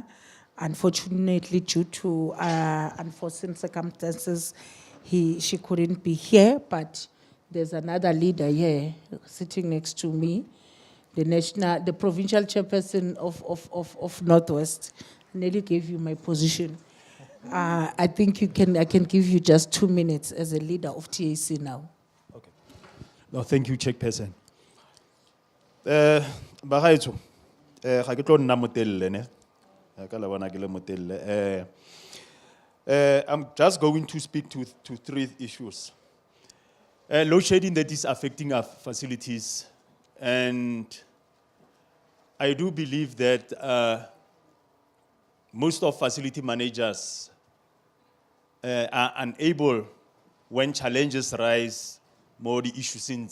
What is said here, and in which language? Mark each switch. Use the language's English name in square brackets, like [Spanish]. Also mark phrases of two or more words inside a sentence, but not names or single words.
[English] Unfortunately, due to unforeseen circumstances, she couldn't be here, but there's another leader here sitting next to me, the provincial chairperson of Northwest. I nearly gave you my position. I think I can give you just 2 minutes as a leader of TAC now. No, thank you, Chairperson. [Tswana] Bagaetsho, ga ke tlo nna motelle ne. Ka la bona ke le motelle. [English] I'm just going to speak to 3 issues. Load shedding that is affecting our facilities, and I do believe that most of facility managers are unable when challenges rise, more the issues in.